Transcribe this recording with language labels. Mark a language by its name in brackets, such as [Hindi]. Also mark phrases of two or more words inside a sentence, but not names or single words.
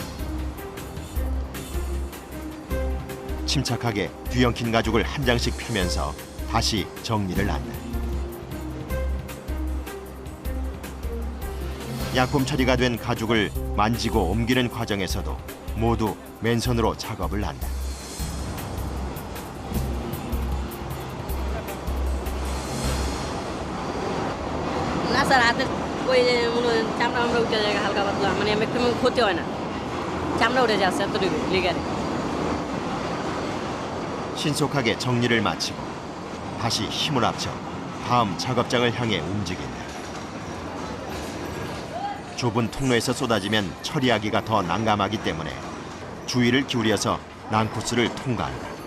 [Korean] 침착하게 뒤엉킨 가죽을 한 장씩 펴면서 다시 정리를 한다. 약품 처리가 된 가죽을 만지고 옮기는 과정에서도 모두 맨손으로 작업을 한다. [Bangla] না স্যার হাতে ওই যে চামড়া আমরা উঠে যায় হালকা পাতলা, মানে একটু ক্ষতি হয় না, চামড়া উঠে যাচ্ছে এতটুকু লিগারে। [Korean] 신속하게 정리를 마치고 다시 힘을 합쳐 다음 작업장을 향해 움직인다. 좁은 통로에서 쏟아지면 처리하기가 더 난감하기 때문에 주의를 기울여서 난코스를 통과한다.